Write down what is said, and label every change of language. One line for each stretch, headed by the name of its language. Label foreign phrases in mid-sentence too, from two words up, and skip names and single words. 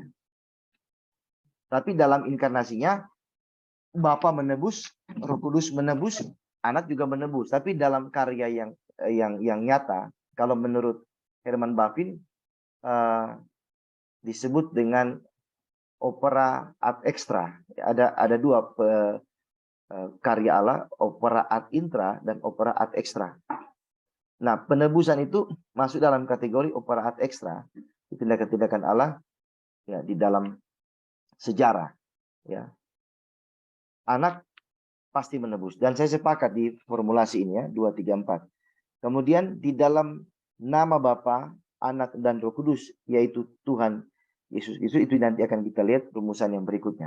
Indonesian: Tapi dalam inkarnasinya Bapa menebus, Roh Kudus menebus, Anak juga menebus. Tapi dalam karya yang nyata, kalau menurut Herman Bavindt disebut dengan
Latin: opera ad extra.
Indonesian: Ada dua karya Allah,
Latin: opera ad intra dan opera ad extra.
Indonesian: Nah, penebusan itu masuk dalam kategori
Latin: opera ad extra.
Indonesian: Tindakan-tindakan Allah ya di dalam sejarah. Ya. Anak pasti menebus. Dan saya sepakat di formulasi ini ya, 2, 3, 4. Kemudian di dalam nama Bapa, Anak dan Roh Kudus, yaitu Tuhan Yesus Kristus, itu nanti akan kita lihat rumusan yang berikutnya.